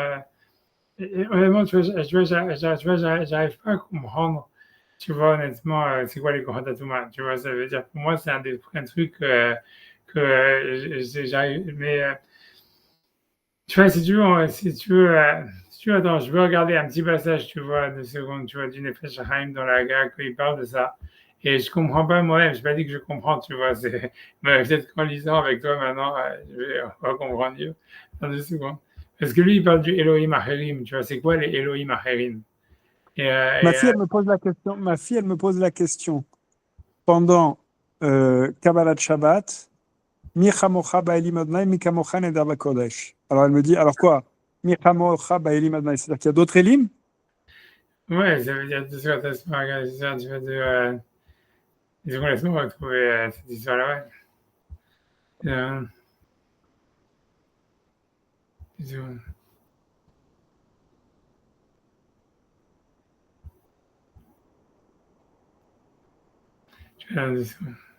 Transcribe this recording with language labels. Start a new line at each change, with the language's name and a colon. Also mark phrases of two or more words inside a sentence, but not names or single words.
French: Et honnêtement, tu vois, j'arrive pas à comprendre, tu vois, honnêtement, c'est quoi les Kohatatuma, tu vois, ça veut dire, pour moi, c'est un truc que j'arrive, mais tu vois, si tu veux, attends, je veux regarder un petit passage, tu vois, 2 secondes, tu vois, du Nefesh Haim dans la Haga, quand il parle de ça, et je comprends pas moi-même, je pas dit que je comprends, tu vois, c'est, mais peut-être qu'en lisant avec toi maintenant, on va comprendre mieux, dans 2 secondes. Parce que lui, il parle du
Hebrew: אלוהים אחרים,
French: tu vois, c'est quoi les
Hebrew: אלוהים אחרים?
French: Ma fille, elle me pose la question. Ma fille, elle me pose la question pendant
Hebrew: קבלת שבת. מי כמוכה באלים אדוני, מי כמוכה נאדר בקודש.
French: Alors elle me dit, alors quoi?
Hebrew: מי כמוכה באלים אדוני,
French: c'est-à-dire qu'il y a d'autres élim? Ouais, ça veut dire, 2 secondes, laisse-moi regarder ça, tu vois, 2 secondes, laisse-moi retrouver cette histoire-là, ouais. 2 secondes. Tu vois, 2 secondes.